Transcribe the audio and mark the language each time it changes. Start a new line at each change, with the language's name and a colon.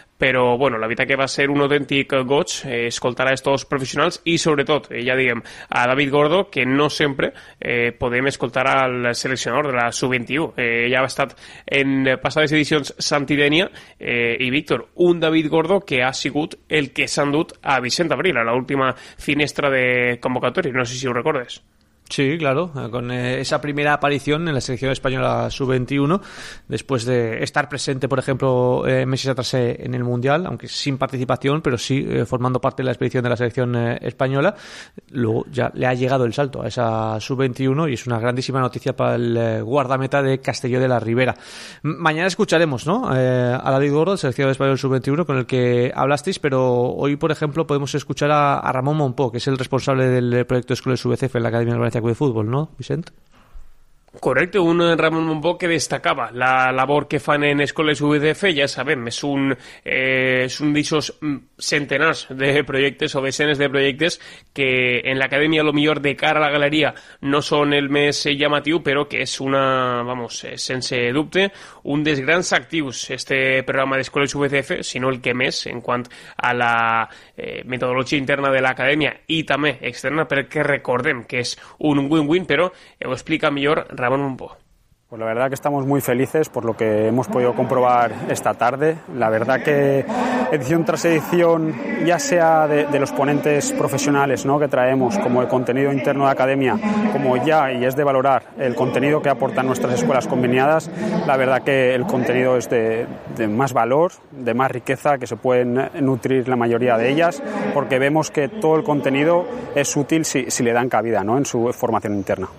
Catalan: Però, bueno, la veritat que va ser un autèntic goig escoltar a estos professionals i, sobretot, ja diguem, a David Gordo, que no sempre podem escoltar al seleccionador de la Sub-21. Ja ha estat en passades edicions Santi Denia i Víctor, un David Gordo que ha sigut el que s'ha endut a Vicent Abril, a l'última finestra de convocatòria, no sé si ho recordes.
Spanish: Sí, claro, con esa primera aparición en la selección española sub-21, después de estar presente, por ejemplo, meses atrás en el Mundial, aunque sin participación, pero sí formando parte de la expedición de la selección española, luego ya le ha llegado el salto a esa sub-21 y es una grandísima noticia para el guardameta de Castelló de la Ribera. Mañana escucharemos, ¿no?, a David Gordo, el seleccionado español sub-21, con el que hablasteis, pero hoy, por ejemplo, podemos escuchar a Ramón Monpó, que es el responsable del proyecto Escuelas UBCF en la Academia de de fútbol, ¿no, Vicent?
Catalan: Correcte, un Ramon Monpó que destacava la labor que fan en escoles UBCF, ja sabem, és un d'aixòs centenars de projectes o decenes de projectes que en l'acadèmia, lo millor de cara a la galeria, no són el més llamatiu, però que és una, vamos, sense dubte, un dels grans actius, este programa d'escoles UBCF, sinó el que més, en quant a la metodologia interna de l'acadèmia i també externa, perquè recordem que és un win-win, però ho explica millor Ramón Monpó.
Spanish: Pues la verdad que estamos muy felices por lo que hemos podido comprobar esta tarde. La verdad que edición tras edición, ya sea de los ponentes profesionales, ¿no?, que traemos, como el contenido interno de academia, como ya, y es de valorar, el contenido que aportan nuestras escuelas conveniadas, la verdad que el contenido es de más valor, de más riqueza, que se pueden nutrir la mayoría de ellas, porque vemos que todo el contenido es útil si le dan cabida, ¿no?, en su formación interna.